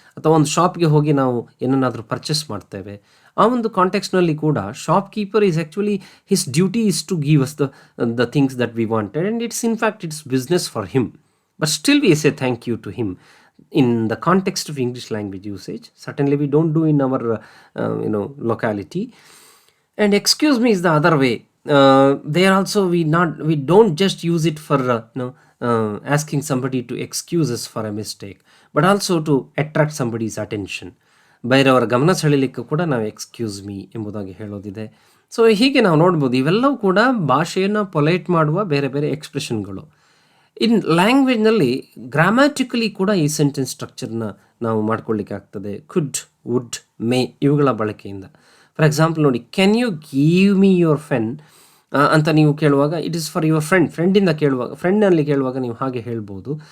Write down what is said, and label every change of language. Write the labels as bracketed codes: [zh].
[kn] ಅಥವಾ ಒಂದು ಶಾಪ್ಗೆ ಹೋಗಿ ನಾವು ಏನನ್ನಾದರೂ ಪರ್ಚೇಸ್ ಮಾಡ್ತೇವೆ. ಆ ಒಂದು ಕಾಂಟೆಕ್ಸ್ನಲ್ಲಿ ಕೂಡ [en] Shopkeeper is actually his duty is to give us the things that we wanted and it's in fact it's business for him, but still we say thank you to him in the context of English language usage. Certainly we don't do in our locality. And excuse me is the other way. There also we don't just use it for asking somebody to excuse us for a mistake, but also to attract somebody's attention. [kn] ಬೇರೆಯವರ ಗಮನ ಸೆಳೀಲಿಕ್ಕೂ ಕೂಡ ನಾವು excuse me ಎಂಬುದಾಗಿ ಹೇಳೋದಿದೆ. So ಹೀಗೆ ನಾವು ನೋಡ್ಬೋದು, ಇವೆಲ್ಲವೂ ಕೂಡ ಭಾಷೆಯನ್ನು ಪೊಲೈಟ್ ಮಾಡುವ ಬೇರೆ ಬೇರೆ ಎಕ್ಸ್ಪ್ರೆಷನ್ಗಳು. ಇನ್ ಲ್ಯಾಂಗ್ವೇಜ್ನಲ್ಲಿ ಗ್ರಾಮ್ಯಾಟಿಕಲಿ ಕೂಡ ಈ ಸೆಂಟೆನ್ಸ್ ಸ್ಟ್ರಕ್ಚರ್ನ ನಾವು ಮಾಡ್ಕೊಳ್ಳಿಕ್ಕೆ ಆಗ್ತದೆ. ಕುಡ್, ವುಡ್, ಮೇ ಇವುಗಳ ಬಳಕೆಯಿಂದ. ಫಾರ್ ಎಕ್ಸಾಂಪಲ್ ನೋಡಿ, [en] can you give me your pen [kn] ಅಂತ ನೀವು ಕೇಳುವಾಗ [en] it is for your [kn] ಫ್ರೆಂಡಿಂದ ಕೇಳುವಾಗ, ಫ್ರೆಂಡ್ನಲ್ಲಿ ಕೇಳುವಾಗ ನೀವು ಹಾಗೆ ಹೇಳ್ಬೋದು.